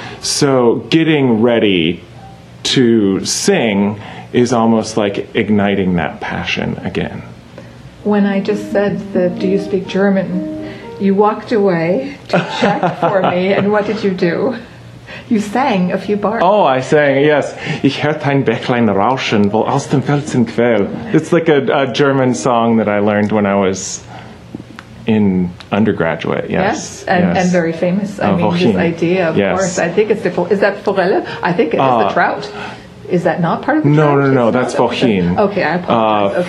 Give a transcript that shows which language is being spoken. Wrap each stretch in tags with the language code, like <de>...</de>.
<en>So getting ready to sing is almost like igniting that passion again. When I just said that, do you speak German? You walked away to check for me, and what did you do? You sang a few bars. Oh, I sang, yes.</en> <de>Ich hörte ein Bächlein rauschen, wohl aus dem Felsen quell.</de> <en>It's like a German song that I learned when I was in undergraduate, yes. And very famous. I mean, this idea, of course. I think it's the Is that Forelle? I think it is the trout. Is that not part of the trout? No, that's Fochin. Okay, I apologize.</en>